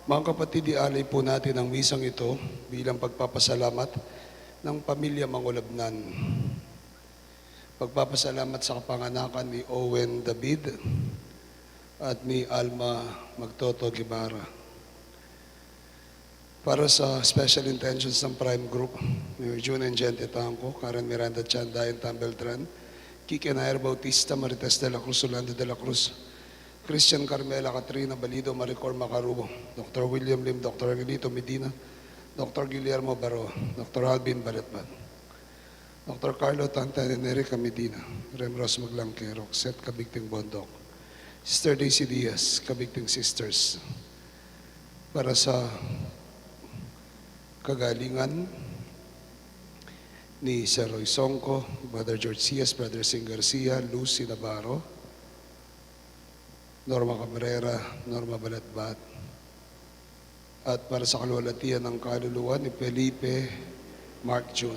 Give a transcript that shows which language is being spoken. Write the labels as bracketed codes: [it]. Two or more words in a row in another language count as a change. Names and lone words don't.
[tl] Mga kapatid, ialay po natin ang misang ito bilang pagpapasalamat ng pamilya Mangulabnan. Pagpapasalamat sa kapanganakan ni Owen David at ni Alma Magtoto Guevara. Para sa [en] special intentions [tl] ng Prime Group, Mayor June and Gente Tangco, Karen Miranda Chanday and Tam Beltran, Kike Nair Bautista, Marites de la Cruz, Orlando de la Cruz, Christian Carmela Catrina Balido, Maricor Macarubo, Dr. William Lim, Dr. Aguilito Medina, Dr. Guillermo Baro, Dr. Alvin Baretban, Dr. Carlo Tantan and Erica Medina, Rem Ros Maglangke, Roxette Kabigting Bondok, Sister Daisy Diaz, Kabigting Sisters. Para sa kagalingan ni Sir Roy Songco, Brother George Cias, Brother Sing Garcia, Lucy Navarro, Norma Cabrera, Norma Balatbat, at para sa kalwalatian ng kaluluwa ni Felipe Mark June.